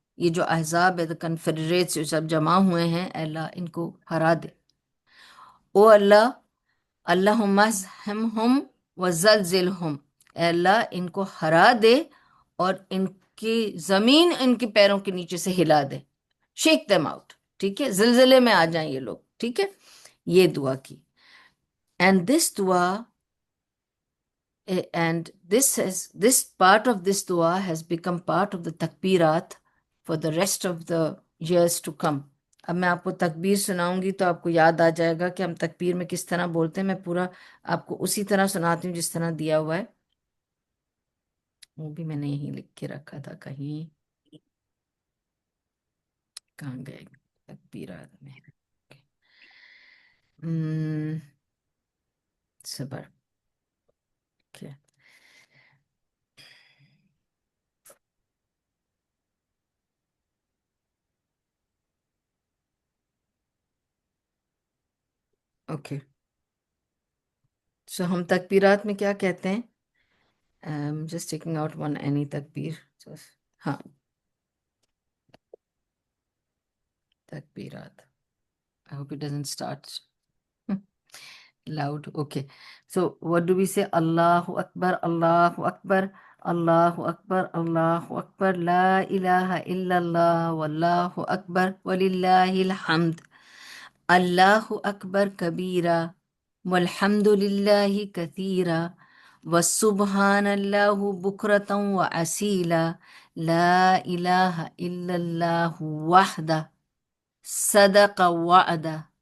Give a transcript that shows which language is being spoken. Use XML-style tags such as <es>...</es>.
<ur>یہ جو احزاب ہے، کنفیڈریٹس جو سب جمع ہوئے ہیں، اے اللہ ان کو ہرا دے. او اللہ،</ur> <ar>اللہم احزمہم وزلزلہم،</ar> <ur>اے اللہ ان کو ہرا دے اور ان کی زمین ان کے پیروں کے نیچے سے ہلا دے.</ur> <en>Shake them out.</en> <ur>ٹھیک ہے. زلزلے میں آ جائیں یہ لوگ. ٹھیک ہے. یہ دعا کی.</ur> <en>And this dua and this part of this dua has become part of the takbirat for the rest of the years to come.</en> <ur>اب میں آپ کو تکبیر سناؤں گی تو آپ کو یاد آ جائے گا کہ ہم تکبیر میں کس طرح بولتے ہیں. میں پورا آپ کو اسی طرح سناتی ہوں جس طرح دیا ہوا ہے. وہ بھی میں نے یہیں لکھ کے رکھا تھا کہیں. کہاں گئے تکبیرات میں؟ صبر. کیا اوکے. سو ہم تکبیرات میں کیا کہتے ہیں؟</ur> <en>just taking out one any</en> <ur>تکبیر. ہاں، تکبیرات.</ur> <en>I hope it doesn't start loud. Okay. So what do we say?</en> <ar>Allahu Akbar, Allahu Akbar, اللہ اکبر لا الہ الا اللہ واللہ اکبر وللہ الحمد، اللہ اکبر کبیرہ والحمد للہ کثیرہ وسبحان اللہ بکرۃ واسیلا لا الہ الا اللہ وحدہ صدق وعدہ،</ar>